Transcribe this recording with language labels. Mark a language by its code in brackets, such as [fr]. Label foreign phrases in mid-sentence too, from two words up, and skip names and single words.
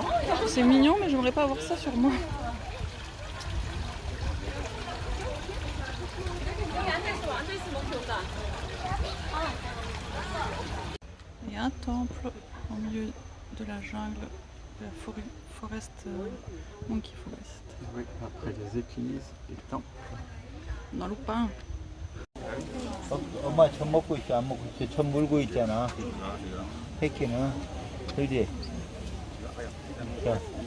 [fr] C'est mignon, mais j'aimerais pas avoir ça sur moi. Il y a un temple au milieu de la jungle, de la Monkey Forest. Oui, après les églises, les temples. Dans le pain. [ko] 엄마 천 먹고 있어 안 먹고 있어 천 물고 있잖아 새끼는 그지 자